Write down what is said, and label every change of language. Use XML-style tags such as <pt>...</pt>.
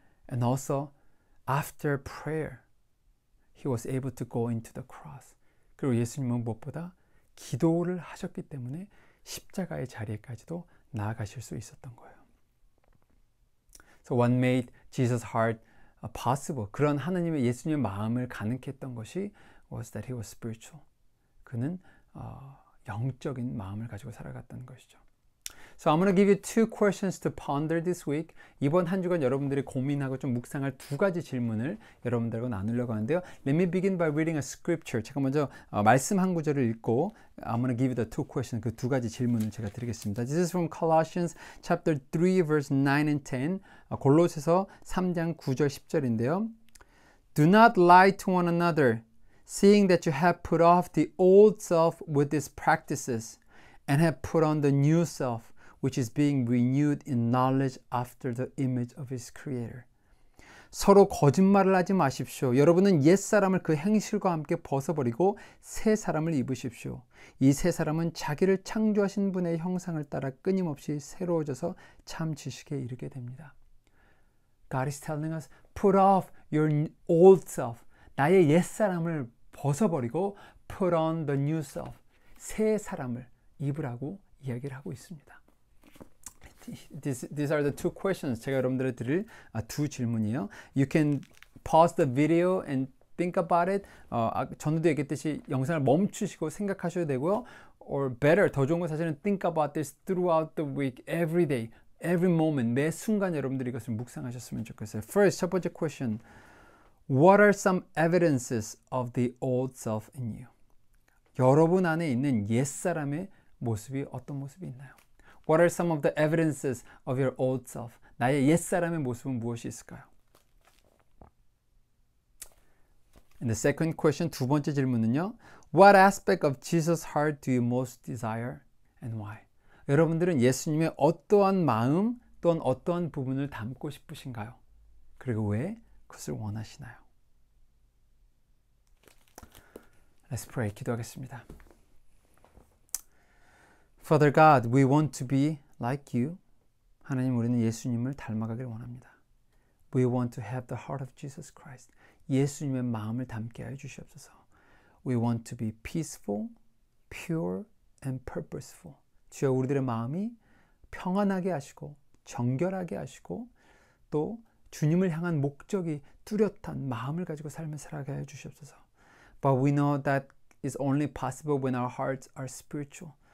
<en>And also, after prayer, he was able to go into the cross.</en> <ko>그리고 예수님은 무엇보다 기도를 하셨기 때문에 십자가의 자리에까지도 나아가실 수 있었던 거예요.</ko> <en>So what made Jesus' heart possible?</en> <ko>그런 하나님의 예수님의 마음을 가능케 했던 것이</ko> <en>was that he was spiritual.</en> <ko>그는 영적인 마음을 가지고 살아갔다는 것이죠.</ko> <en>So I'm going to give you two questions to ponder this week.</en> <ko>이번 한 주간 여러분들이 고민하고 좀 묵상할 두 가지 질문을 여러분들과 나누려고 하는데요.</ko> <en>Let me begin by reading a scripture.</en> <ko>제가 먼저 말씀 한 구절을 읽고</ko> <en>I'm going to give you the two questions.</en> <ko>그 두 가지 질문을 제가 드리겠습니다.</ko> <en>This is from Colossians chapter 3 verse 9 and 10.</en> <ko>골로새서 3장 9절 10절인데요.</ko> <en>Do not lie to one another, seeing that you have put off the old self with its practices and have put on the new self, which is being renewed in knowledge after the image of his creator.</en> <ko>서로 거짓말을 하지 마십시오. 여러분은 옛사람을 그 행실과 함께 벗어버리고 새 사람을 입으십시오. 이 새 사람은 자기를 창조하신 분의 형상을 따라 끊임없이 새로워져서 참 지식에 이르게 됩니다.</ko> <en>God is telling us, put off your old self.</en> <ko>나의 옛사람을 벗어버리고</ko> <en>put on the new self.</en> <ko>새 사람을 입으라고 이야기를 하고 있습니다.</ko> <en>These are the two questions.</en> <ko>제가 여러분들에게 드릴 두 질문이에요.</ko> <en>You can pause the video and think about it.</en> <ko>전에도 얘기했듯이 영상을 멈추시고 생각하셔야 되고요.</ko> <en>Or better,</en> <ko>더 좋은 건 사실은</ko> <en>think about this throughout the week, every day, every moment,</en> <ko>매 순간 여러분들이 이것을 묵상하셨으면 좋겠어요.</ko> <en>First,</en> <ko>첫 번째</ko> <en>question. What are some evidences of the old self in you?</en> <ko>여러분 안에 있는 옛사람의 모습이 어떤 모습이 있나요?</ko> <en>What are some of the evidences of your old self?</en> <ko>나의 옛사람의 모습은 무엇이 있을까요?</ko> <en>And the second question,</en> <ko>두 번째 질문은요.</ko> <en>What aspect of Jesus' heart do you most desire and why?</en> <ko>여러분들은 예수님의 어떠한 마음 또는 어떠한 부분을 담고 싶으신가요? 그리고 왜 그것을 원하시나요?</ko> <en>Let's pray.</en> <ko>기도하겠습니다.</ko> <en>Father God, we want to be like you.</en> <ko>하나님, 우리는 예수님을 닮아가길 원합니다.</ko> <en>We want to have the heart of Jesus Christ.</en> <ko>예수님의 마음을 담게 하여 주시옵소서.</ko> <en>We want to be peaceful pure and purposeful.</en> <ko>주여 우리들의 마음이 평안하게 하시고 정결하게 하시고 또 주님을 향한 목적이 뚜렷한 마음을 가지고 삶을 살아가게 해 주시옵소서.</ko> <en>But we know that is only possible when our hearts are spiritual.</en>